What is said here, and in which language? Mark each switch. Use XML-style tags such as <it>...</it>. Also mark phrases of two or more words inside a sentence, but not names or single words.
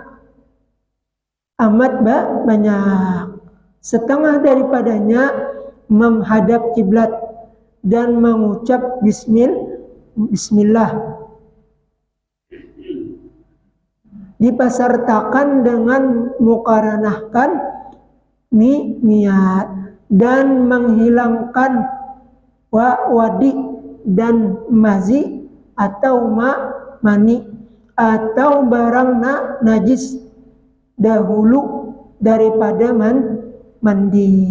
<ms>Setengah daripadanya menghadap kiblat dan mengucap bismillah. Dipesertakan dengan muqaranahkan niat dan menghilangkan wadi dan mazi atau mani atau barang najis dahulu daripada mandi.</ms>